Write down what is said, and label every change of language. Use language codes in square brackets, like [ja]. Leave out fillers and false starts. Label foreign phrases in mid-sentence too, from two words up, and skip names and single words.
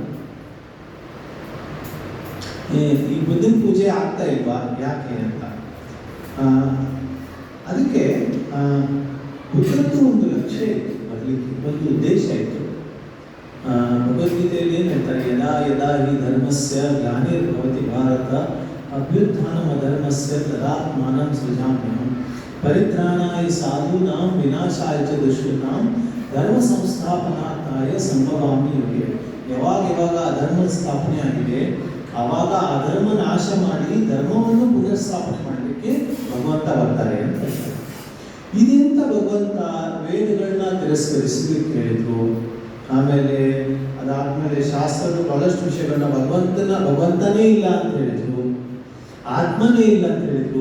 [kn] ಈ ಬುದ್ಧನ ಪೂಜೆ ಆಗ್ತಾ ಇಲ್ವಾ, ಯಾಕೆ ಅಂತ. ಅದಕ್ಕೆ ಬುದ್ಧದ್ದು ಒಂದು ಲಕ್ಷ್ಯ ಇತ್ತು, ಬರಲಿಕ್ಕೆ ಒಂದು ಉದ್ದೇಶ ಇತ್ತು. ಭಗವದ್ಗೀತೆಯಲ್ಲಿ ಏನು ಹೇಳ್ತಾರೆ, [sa] ಯದಾ ಯದಾ ಹಿ ಧರ್ಮಸ್ಯ ಗ್ಲಾನಿರ್ಭವತಿ ಭಾರತ ಅಭ್ಯುತ್ಥಾನಂ ಅಧರ್ಮಸ್ಯ ತದಾತ್ಮಾನಂ ಸೃಜಾಮ್ಯಹಂ ಪರಿತ್ರಾಣಾಯ ಸಾಧೂನಾಂ ವಿನಾಶಾಯ ಚ ದುಷ್ಕೃತಾಂ ಧರ್ಮ ಸಂಸ್ಥಾಪನಾರ್ಥಾಯ ಸಂಭವಾಮಿ ಯುಗೆ. [kn] ಯಾವಾಗ ಅಧರ್ಮದ ಸ್ಥಾಪನೆ ಆಗಿದೆ ಆವಾಗ ಅಧರ್ಮ ನಾಶ ಮಾಡಿ ಧರ್ಮವನ್ನು ಪುನರ್ಸ್ಥಾಪನೆ ಮಾಡಲಿಕ್ಕೆ ಭಗವಂತ ಬರ್ತಾರೆ ಅಂತ ಹೇಳ್ತಾರೆ. ಇದೆಂತ ಭಗವಂತ ವೇದಗಳನ್ನ ತಿರಸ್ಕರಿಸಲಿಕ್ಕೆ ಹೇಳಿದ್ರು. ಆಮೇಲೆ ಅದಾದ್ಮೇಲೆ ಶಾಸ್ತ್ರದ ಬಹಳಷ್ಟು ವಿಷಯಗಳನ್ನ ಭಗವಂತನೇ ಇಲ್ಲ ಅಂತ ಹೇಳಿದ್ರು, ಆತ್ಮನೇ ಇಲ್ಲ ಅಂತ ಹೇಳಿದ್ರು.